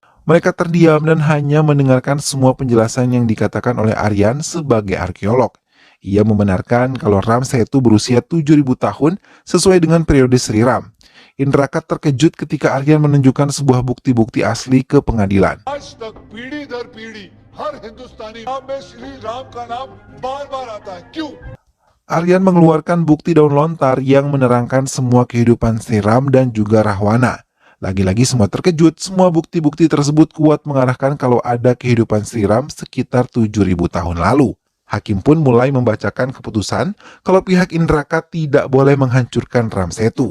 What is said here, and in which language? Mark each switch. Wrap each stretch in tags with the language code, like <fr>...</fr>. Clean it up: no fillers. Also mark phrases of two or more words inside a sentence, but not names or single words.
<id>Mereka terdiam dan hanya mendengarkan semua penjelasan yang dikatakan oleh Aryan sebagai arkeolog. Ia membenarkan kalau Ram Setu berusia 7.000 tahun sesuai dengan periode Sri Ram. Indrakat terkejut ketika Aryan menunjukkan sebuah bukti-bukti asli ke pengadilan.</id> <hi>आज तक पीढ़ी दर पीढ़ी हर हिंदुस्तानी नाम में श्री राम का नाम बार-बार आता है क्यों?</hi> <id>Aryan mengeluarkan bukti daun lontar yang menerangkan semua kehidupan Sri Ram dan juga Rahwana. Lagi-lagi semua terkejut, semua bukti-bukti tersebut kuat mengarahkan kalau ada kehidupan Sri Ram sekitar 7.000 tahun lalu. Hakim pun mulai membacakan keputusan kalau pihak Indrakat tidak boleh menghancurkan Ram Setu.</id>